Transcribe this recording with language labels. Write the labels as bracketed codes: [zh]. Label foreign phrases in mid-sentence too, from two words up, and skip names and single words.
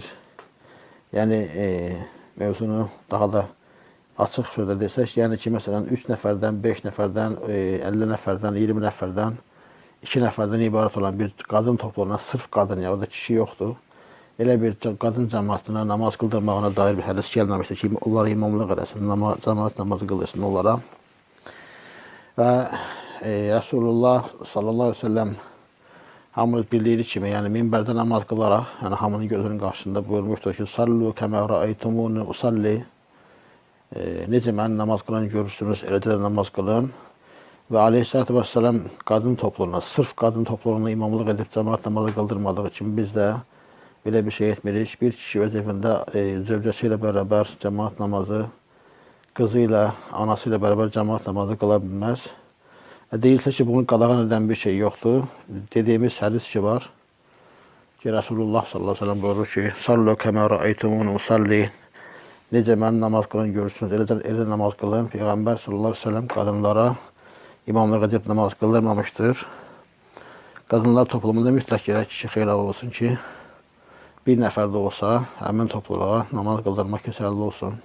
[az] Yəni mövzunu daha da açıq sözlə desək, yəni ki, məsələn 3 nəfərdən, 5 nəfərdən, 50 nəfərdən, 20 nəfərdən, 2 nəfərdən ibarət olan bir qadın topluluğuna, sırf qadın, ya o da kişi yoxdur. Elə bir qadın cəmaatına namaz qıldırmağına dair bir hədis gəlməmişdir ki, onlara imamlıq eləsin, cəmaat namazı qıldırsın onlara. Və Resulullah [ar] صلى الله عليه وسلم [az] hamınız bildiğiniz kimi, yəni minbərdə namaz qılaraq, yəni hamının gözünün qarşısında buyurmuşdur ki, [ar] صلوا كما رأيتموني أصلي, [az] necə mən namaz qılan görürsünüz, eləcə də namaz qılın. Və [ar] عليه الصلاة والسلام [az] qadın topluluğuna, sırf qadın topluluğuna imamlıq edib cəmaat namazı qıldırmadığı için biz də belə bir şey etmirik. Bir kişi öz evində zövcəsi ilə bərabər cəmaat namazı, qızı ilə, anası ilə bərabər cəmaat namazı qıla bilməz. Deyilsə ki, bunu qadağan edən bir şey yoxdur. Dediyimiz hədis ki var ki, Resulullah [ar] صلى الله عليه وسلم [az] buyurur ki, [ar] صلوا كما رأيتموني أصلي, [az] necə mən namaz qılan görürsünüz, elə namaz qılın. Peyğəmbər [ar] صلى الله عليه وسلم [az] qadınlara imamlıq edib namaz qıldırmamışdır. Qadınlar toplumunda mütləq gərək kişi xeylav olsun ki, bir nəfər də olsa həmin topluluğa namaz qıldırmaq kəsərli olsun.